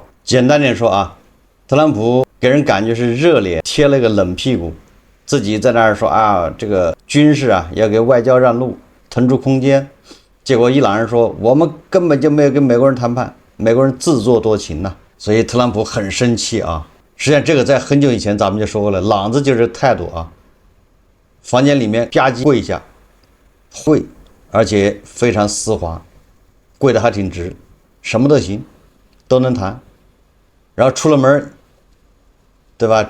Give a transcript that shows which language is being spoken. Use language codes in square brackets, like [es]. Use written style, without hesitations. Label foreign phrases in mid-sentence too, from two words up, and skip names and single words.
[zh] 簡單點說特朗普給人感覺是熱臉貼了一個冷屁股，自己在那兒說這個軍事要給外交讓路，騰出空間。結果伊朗人說我們根本就沒有跟美國人談判，美國人自作多情所以特朗普很生氣實際上這個在很久以前咱們就說過了，朗子就是態度房間裡面吧唧跪下，跪，而且非常絲滑，跪得還挺直，什麼都行，都能談。然後出了門，對吧？